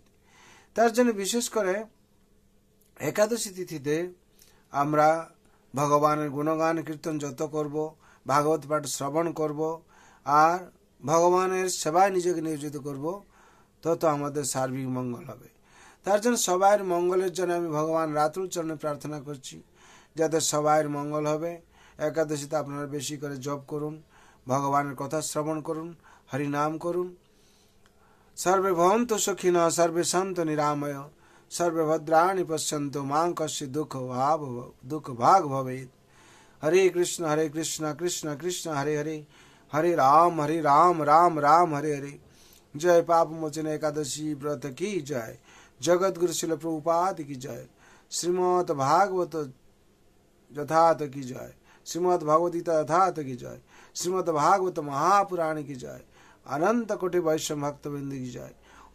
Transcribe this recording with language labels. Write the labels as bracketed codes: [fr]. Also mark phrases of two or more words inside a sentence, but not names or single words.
[bn] তার জন্য বিশেষ করে একাদশী তিথিতে আমরা ভগবানের গুণগান কীর্তন যত করব, ভাগবত পাঠ শ্রবণ করব, আর ভগবানের সেবায় নিজেকে নিয়োজিত করব, তত আমাদের সার্বিক মঙ্গল হবে। তার জন্য সবাইয়ের মঙ্গলের জন্য আমি ভগবান রাতুল চরণে প্রার্থনা করছি, যাতে সবাইয়ের মঙ্গল হবে। একাদশীতে আপনারা বেশি করে জপ করুন, ভগবানের কথা শ্রবণ করুন, হরিনাম করুন। [sa] सर्वे भवन्तु सुखिनः सर्वे सन्तु निरामय सर्वे भद्राणि पश्यन्तु मां कश्चित् दुःख भाग भवेत्। हरे कृष्ण कृष्ण कृष्ण हरे हरे हरे राम राम राम हरे हरे। [hi] जय पाप मोचन एकादशी व्रत की जय। जगत गुरु शिल प्रभुपाद की जय। श्रीमद् भागवत यथार्थ की जय। श्रीमद् भगवत गीता यथार्थ की जय। श्रीमद् भागवत महापुराण की जय। अनंत कोटि वैष्णव भक्त वृंद की जय।